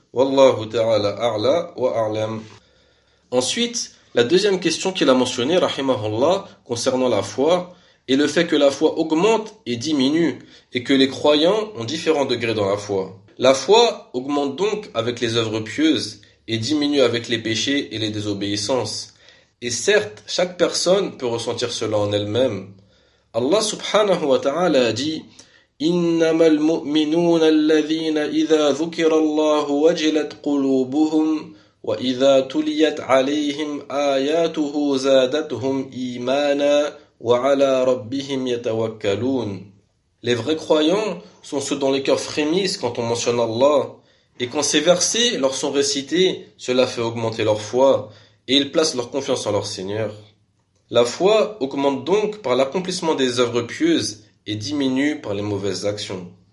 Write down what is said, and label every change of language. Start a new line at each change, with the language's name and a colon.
Arabic: Wallahu ta'ala a'la wa a'lam.
French: Ensuite, la deuxième question qu'il a mentionnée, rahimahullah, concernant la foi, est le fait que la foi augmente et diminue, et que les croyants ont différents degrés dans la foi. La foi augmente donc avec les œuvres pieuses, et diminue avec les péchés et les désobéissances. Et certes, chaque personne peut ressentir cela en elle-même. Allah subhanahu wa ta'ala a dit:
Arabic: إنما المؤمنون الذين إذا ذكر الله وجلت قلوبهم وإذا تليت عليهم آياته زادتهم إيمانا وعلى ربهم يتوكلون.
French: Les vrais croyants sont ceux dont les cœurs frémissent quand on mentionne Allah, et quand ces versets leur sont récités, cela fait augmenter leur foi, et ils placent leur confiance en leur Seigneur. La foi augmente donc par l'accomplissement des œuvres pieuses et diminue par les mauvaises actions.